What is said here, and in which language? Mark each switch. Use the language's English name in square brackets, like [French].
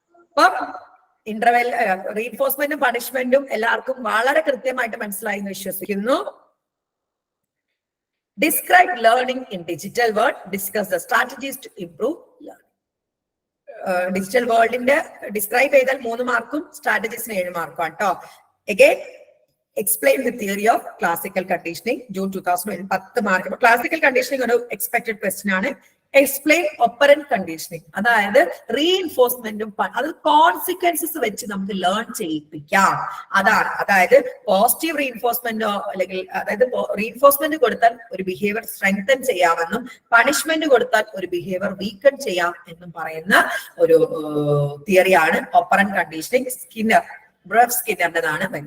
[Malayalam] അപ്പം ഇന്റർവെൽ റീഇൻഫോഴ്സ്മെന്റും പണിഷ്മെന്റും എല്ലാവർക്കും വളരെ കൃത്യമായിട്ട് മനസ്സിലായി എന്ന് വിശ്വസിക്കുന്നു. [English] Describe learning in digital world. Discuss the strategies to improve learning. [Malayalam] Digital വേൾഡിന്റെ describe ചെയ്താൽ 3 മാർക്കും സ്ട്രാറ്റജീസിന് 7 മാർക്കും കേട്ടോ. [English] Again, explain the theory of classical conditioning. [Malayalam] June 2010 10 mark. Classical conditioning ഒരു എക്സ്പെക്ടഡ് ക്വസ്റ്റ്യൻ ആണ്. എക്സ്പ്ലെയിൻ ഓപ്പറന്റ് കണ്ടീഷനിങ്, അതായത് റീഇൻഫോഴ്സ്മെന്റും അത് കോൺസിക്വൻസസ് വെച്ച് നമുക്ക് ലേൺ ചെയ്യിപ്പിക്കാം. അതായത് പോസിറ്റീവ് റീഇൻഫോഴ്സ്മെന്റോ അല്ലെങ്കിൽ അതായത് റീഇൻഫോഴ്സ്മെന്റ് കൊടുത്താൽ ഒരു ബിഹേവിയർ സ്ട്രെങ്തൻ ചെയ്യാമെന്നും പണിഷ്മെന്റ് കൊടുത്താൽ ഒരു ബിഹേവിയർ വീക്കൺ ചെയ്യാം എന്നും പറയുന്ന ഒരു തിയറിയാണ് ഓപ്പറന്റ് കണ്ടീഷനിങ്. സ്കിന്നറുടേതാണ്.